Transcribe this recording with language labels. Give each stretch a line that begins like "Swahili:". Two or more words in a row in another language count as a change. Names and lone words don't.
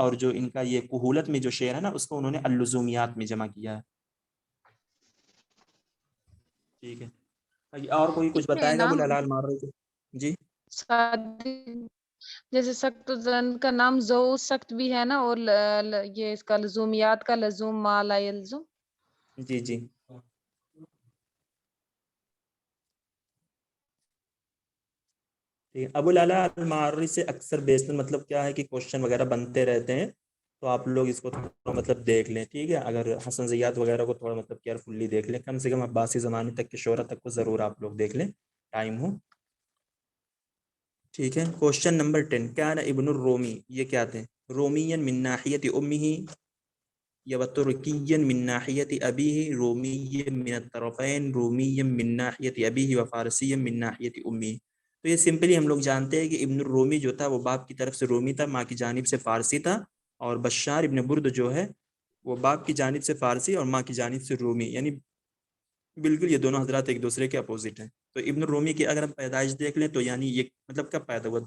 Urdu: اور جو ان کا یہ کہولت میں جو شعر ہے نا اس کو انہوں نے اللزومیات میں جمع کیا ہے. ٹھیک ہے، اور کوئی کچھ بتائے گا ابو العلا المعرری کو؟ جی جیسے سخت الزن کا نام زو سخت بھی ہے نا، اور یہ اس کا لزومیات کا
Arabic: لزوم ما لا یلزم.
Urdu: جی جی ابو العلا المعرری سے اکثر بیشتر مطلب کیا ہے کہ کوشچن وغیرہ بنتے رہتے ہیں، تو آپ لوگ اس کو تھوڑا مطلب دیکھ لیں، ٹھیک ہے. اگر حسن زیاد وغیرہ کو تھوڑا مطلب کیئرفلی دیکھ لیں، کم سے کم عباسی زمانے تک کے شعرا تک کو ضرور آپ لوگ دیکھ لیں ٹائم ہو. ٹھیک ہے. کوشچن نمبر 10،
Arabic: کان ابن الرومی،
Urdu: یہ کیا تھے؟
Arabic: رومین من ناحیت امہ یا ترکی من ناحیت ابیہ، رومی من الطرفین، رومی من ناحیت ابیہ و فارسی من ناحیت امہ.
Urdu: تو یہ سمپلی ہم لوگ جانتے ہیں کہ ابن الرومی جو تھا وہ باپ کی طرف سے رومی تھا، ماں کی جانب سے فارسی تھا. اور بشار ابن برد جو ہے وہ باپ کی جانب سے فارسی اور ماں کی جانب سے رومی، یعنی بالکل یہ دونوں حضرات ایک دوسرے کے اپوزٹ ہیں. تو ابن الرومی کی اگر ہم پیدائش دیکھ لیں تو یعنی یہ مطلب کب پیدا ہوا؟